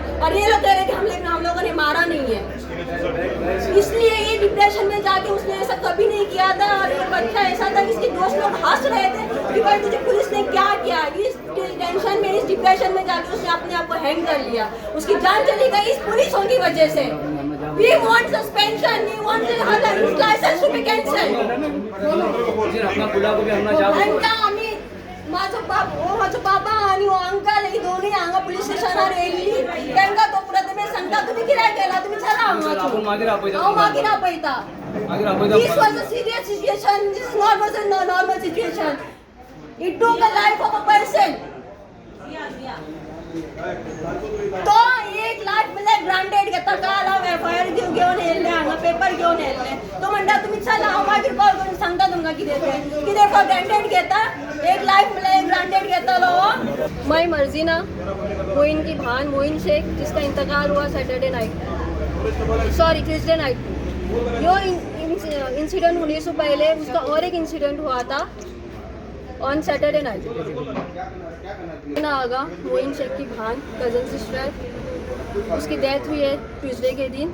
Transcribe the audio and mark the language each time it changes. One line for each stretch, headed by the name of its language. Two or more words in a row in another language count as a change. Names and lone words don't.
Hindi: और ये लोग कह रहे हैं कि हम लोगों ने मारा नहीं है। इसलिए ये डिप्रेशन में जाके उसने ऐसा कभी नहीं किया था। और ये बच्चा ऐसा था कि इसके दोस्त लोग हंस रहे थे कि भाई तुझे पुलिस ने क्या किया। इस टेंशन में इस डिप्रेशन में जाके उसने अपने आप को हैंग कर लिया। उसकी जान चली गई इस पुलिसों की वजह से।
English: We want suspension. We want his license to be cancelled.
Konkani: आम्ही माझं बाबा आणि अंकल हे दोन्ही हांगा पुलिस स्टेशनार येयल्ली तांकां तो प्रथमेश सांगता तुम्ही कित्याक गेला तुम्ही चला हांगा हांव मागीर आपयता.
English: This was a serious situation. This was a normal situation. It took a life of a person.
Konkani: तो एक लाख म्हणजे ग्रांटेड घेता काल हांव FIR घेवन येयल्लें हांगा पेपर घेवन येयल्लें तो म्हणटा तुमी चला हांव मागीर कॉल करून सांगता तुमकां कितें
English: for granted
Konkani: घेता एक लाख म्हणजे ग्रांटेड घेतलो.
Hindi: मैं मर्जीना मोइन की भान मोइन शेख जिसका इंतकाल हुआ
English: Tuesday night
Hindi: यो इंसिडेंट होने से पहले उसका और एक इंसिडेंट हुआ था
English: on Saturday night.
Hindi: आगा मोइन शेख की भान
English: cousin sister
Hindi: उसकी डेथ हुई है ट्यूसडे के दिन।